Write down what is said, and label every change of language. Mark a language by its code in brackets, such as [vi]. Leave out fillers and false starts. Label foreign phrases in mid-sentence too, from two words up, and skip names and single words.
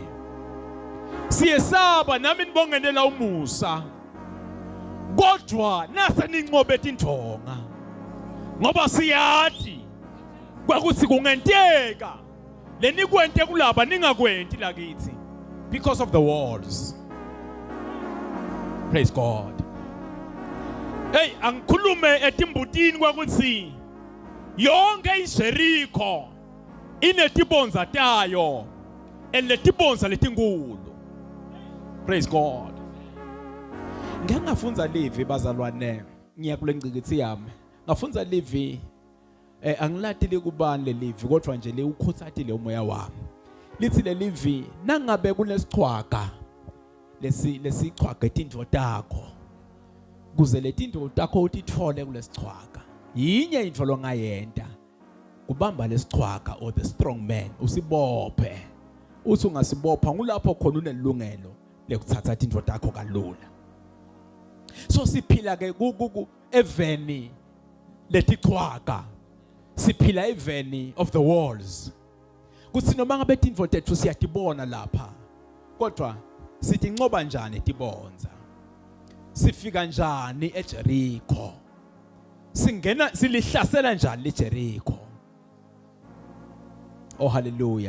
[ss] Siyesaba nami nibongenela umusa. Kodwa nase ninqobe indonga. Ngoba siyathi kwakuthi kungenteka lenikwente kulaba ningakwenti lakithi [en] because of the walls. Praise God. [ss] Hey, angikhulume etimbutini kwakuthi yonke iJericho inetibonza tayo eletibonza letinkulu. [en] Praise God. [ss] Ngeke ngafunza livi bazalwane ngiya kule ngcikithi yami. Ngafunza livi angilatile kubani lelivi kodwa nje le ukhuthathile umoya wami. Lithi lelivi nangabe kunesichwaga lesichwaga etindvo takho. Kuze letindvo takho utithole kulesichwaga. Yinye into longayenta. Kubamba lesichwaga [en] or the strong man [ss] usibophe. Uthi ungasibopha ngulapho khona unelungelo lekuthatha indvo takho kalula. So siphila ke eveni letichwaga. Siphila eveni [en] of the walls. [ss] Kuthi noma ngabe indvo tethu siyatibona lapha. Kodwa sithi nqoba njani tibonza. Sifika njani eJericho. Singena silihlasela njani iJericho. [en] Oh hallelujah.